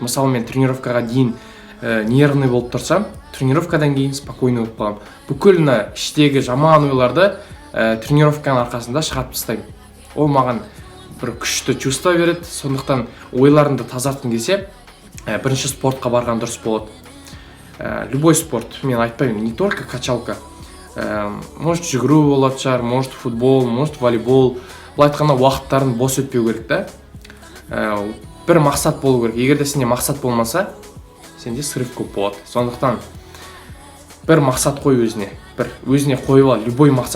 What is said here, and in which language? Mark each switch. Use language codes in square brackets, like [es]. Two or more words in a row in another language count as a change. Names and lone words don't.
[kk] Мысалы, мен тренировкаға дейін нервный болып тұрсам, тренировкадан кейін спокойный болып қалам. Бүкіл іштегі жаман ойларды тренировканың арқасында шығарып тастаймын. Ол маған бір күшті чувство береді. Сондықтан ойларымды тазартқым келсе, бірінші спортқа барған дұрыс болады. [ru] Любой спорт, [kk] мен айтпаймын, [ru] не только качалка. Может, [kk] жүгіру болады шығар, [ru] может, футбол, может, волейбол. [kk] Бұл айтқанда уақыттарын бос өтпеу керек та. Бір мақсат болу керек. Егер де сенде мақсат болмаса, сенде срыв көп болады. Сондықтан бір мақсат қой өзіне. Өзіне қойып ал, любой мақсат.